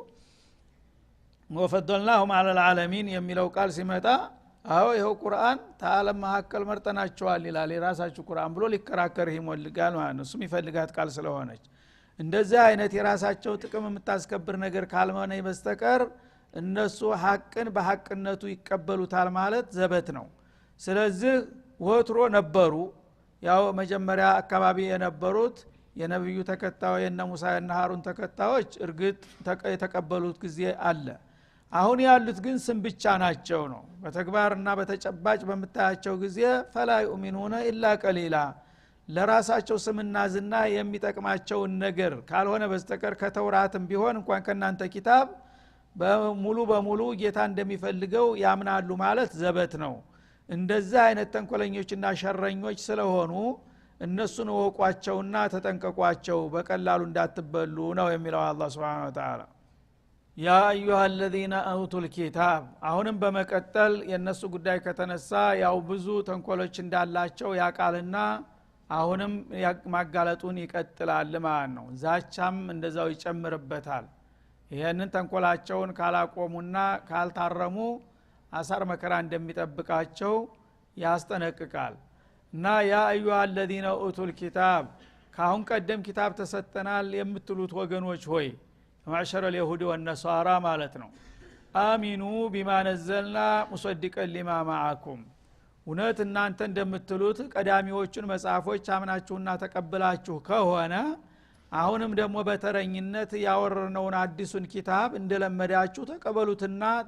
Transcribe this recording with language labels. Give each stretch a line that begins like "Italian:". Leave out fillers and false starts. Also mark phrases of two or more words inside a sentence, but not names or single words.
Arabic: وفضلناهم على العالمين
Amharic: የሚለው ቃል ሲመጣ አዎ ይሄው ቁርአን ተዓለም መሐከል መርጠናቸዋል ይላል የራሳችሁ ቁርአን ብሎ ሊከራከር ይሞልጋል ማለት ነው። እሱም ይፈልጋት ቃል ስለሆነች እንደዚህ አይነት የራሳቸው ጥቅም የምታስከብር ነገር ካልሆነ በስተቀር እነሱ ሐቅን በሐቅነቱ ይቀበሉታል ማለት ዘበት ነው። ስለዚህ ወትሮ ነበሩ ያው መጀመሪያ አካባቢ የነበሩት የነብዩ ተከታዮች የነ ሙሳ እና ሃሩን ተከታዮች እርግጥ የተቀበሉት ጊዜ አለ። አሁን ያሉት ግን ስም ብቻ ናቸው ነው። በተግባርና በተጨባጭ በመታያቸው ጊዜ
Arabic: فلا يؤمنون الا قليلا
Amharic: ለራሳቸው ስምና ዝና የሚጠቅማቸውን ነገር ካልሆነ በስተቀር ከተውራትም ቢሆን እንኳን ከናንተ ኪታብ በሙሉ በሙሉ ጌታ እንደሚፈልገው ያምናሉ ማለት ዘበት ነው። እንደዛ አይነት ተንኮለኞችና ሸረኞች ስለሆኑ እነሱን ወቋቸውና ተጠንቀቋቸው በቀላሉ እንዳትበሉ ነው የሚለው አላህ
Arabic: سبحانه وتعالى። يا أيها الذين أوتوا الكتاب
Amharic: አሁንም በመቀጠል የነሱ ጉዳይ ከተነሳ ያው ብዙ ተንኮሎች እንዳላቸው ያቃልና አሁንም ማጋለጡን ይቀጥላል ማለት ነው። ዛቻም እንደዛው ይጨምርበታል። ይሄንን ተንኮላቸውን ካላቆሙና ካልታረሙ አሳር መከራ እንደሚጠብቃቸው ያስጠነቅቃል። እና
Arabic: يا أيها الذين أوتوا الكتاب
Amharic: ካሁን ቀደም ኪታብ ተሰጠናል የምትሉት ወገኖች ሆይ
Arabic: معشر اليهود والنصارى
Amharic: ማለት ነው።
Arabic: آمنوا بما نزلنا مصدقا لما معكم
Amharic: እውነት እናንተ እንደምትሉት ቀዳሚዎቹን መጽሐፎች አምናችሁና ተቀብላችሁ ከሆነ አሁንም ደግሞ በተረኝነት ያወረነውን አዲሱን ኪታብ እንደለመዳችሁ ተቀበሉትና